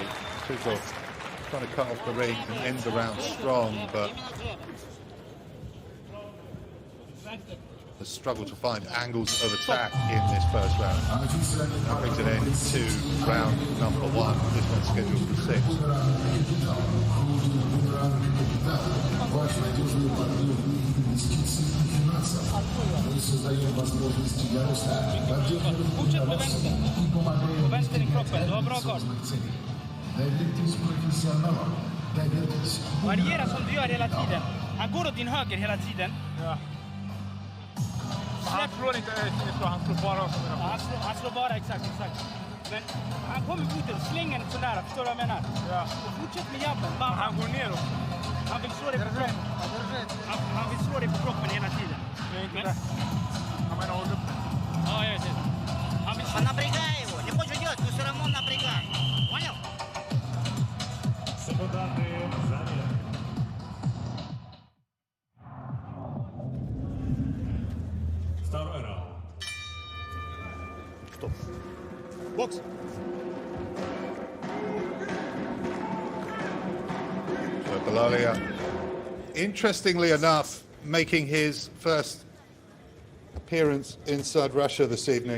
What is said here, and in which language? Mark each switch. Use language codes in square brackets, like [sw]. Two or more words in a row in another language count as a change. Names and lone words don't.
[en] Tukov trying to cut off the ring and end the round strong, but has struggled to find angles of attack in this first round. That brings an end to round number 1. This one's scheduled for 6. [sv] Vänster i kroppen, du har bra gard. Variera som du gör hela tiden. Han går åt din höger hela tiden. Ja. Han slår inte så, han slår bara som Han slår bara, exakt. Men han kommer ut och slänger den sådär, förstår du vad jag menar? Ja. Och fortsätt med jabben. Han går neråt. Han vill slå dig på kroppen. Han vill slå dig på kroppen hela tiden. Det är inte det. Han menar håll upp den. Ja, jag vet. [ru] Напрягай его. Не хочешь делать, но все равно напрягай. Понял? [uk] Секунданти замір. [ru] Второй раунд. [en] Stop. Box. So Belalia, interestingly enough, making his first appearance inside Russia this evening.